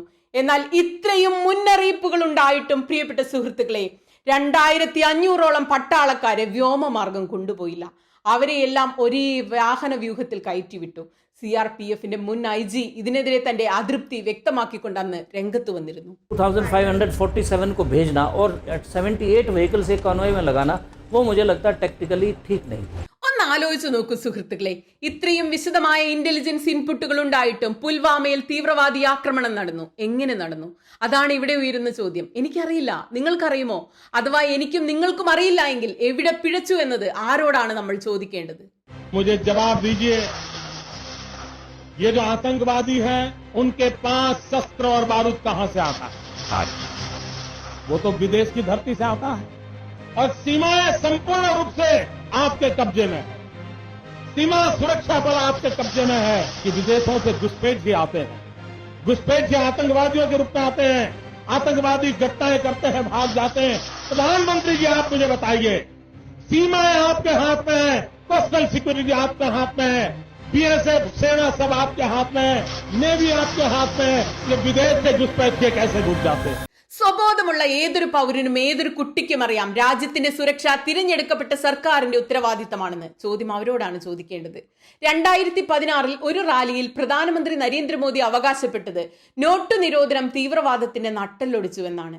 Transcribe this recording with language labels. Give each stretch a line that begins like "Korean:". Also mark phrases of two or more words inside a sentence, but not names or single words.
Malayalam: എന്നാൽ ഇത്രയും മുന്നറിയിപ്പുകൾ ഉണ്ടായിട്ടും പ്രിയപ്പെട്ട സുഹൃത്തുക്കളെ, 2500ഓളം പട്ടാളക്കാരെ വ്യോമമാർഗം കൊണ്ടുപോയില്ല. അവരെയെല്ലാം ഒരേ വാഹന വ്യൂഹത്തിൽ കയറ്റിവിട്ടു. CRPFന്റെ മുൻ IG ഇതിനെതിരെ തന്റെ അതൃപ്തി വ്യക്തമാക്കിക്കൊണ്ട് അന്ന് രംഗത്ത് വന്നിരുന്നു.
Hindi: 2547 को भेजना और 78 व्हीकल्स एक कॉन्वॉय में लगाना, वो मुझे लगता है टेक्निकली ठीक नहीं.
Malayalam: ഒന്ന് ആലോചിച്ചു നോക്കൂ സുഹൃത്തുക്കളെ, ഇത്രയും വിശദമായ
English: intelligence inputs
Malayalam: ഉണ്ടായിട്ടും പുൽവാമയിൽ തീവ്രവാദി ആക്രമണം നടന്നു. എങ്ങനെ നടന്നു? അതാണ് ഇവിടെ ഉയരുന്ന ചോദ്യം. എനിക്കറിയില്ല, നിങ്ങൾക്കറിയുമോ? അഥവാ എനിക്കും നിങ്ങൾക്കും അറിയില്ല എങ്കിൽ എവിടെ പിഴച്ചു എന്നത് ആരോടാണ് നമ്മൾ ചോദിക്കേണ്ടത്?
Hindi: मुझे जवाब दीजिए, ये जो आतंकवादी हैं उनके पास शस्त्र और बारूद कहां से आता है? वो तो विदेश की धरती से आता है और सीमाएं संपूर्ण रूप से आपके कब्जे में है। सीमा सुरक्षा बल आपके कब्जे में है कि विदेशों से घुसपैठ भी आते हैं, घुसपैठ भी आतंकवादियों के रूप में आते हैं, आतंकवादी घटनाएं करते हैं, भाग जाते हैं। प्रधानमंत्री जी आप मुझे बताइए, सीमाएं आपके हाथ में है,
English: coastal security
Hindi: आपके हाथ में है, BSF सेना सब आपके हाथ में है, नेवी आपके हाथ में है, ये विदेश से घुसपैठ के कैसे घुस जाते हैं?
Malayalam: സ്വബോധമുള്ള ഏതൊരു പൗരനും ഏതൊരു കുട്ടിക്കും അറിയാം രാജ്യത്തിന്റെ സുരക്ഷ തിരഞ്ഞെടുക്കപ്പെട്ട സർക്കാരിന്റെ ഉത്തരവാദിത്തമാണെന്ന്. ചോദ്യം അവരോടാണ് ചോദിക്കേണ്ടത്. 2016 ഒരു റാലിയിൽ പ്രധാനമന്ത്രി നരേന്ദ്രമോദി അവകാശപ്പെട്ടത് നോട്ട് നിരോധനം തീവ്രവാദത്തിന്റെ നട്ടെല്ലൊടിച്ചുവെന്നാണ്.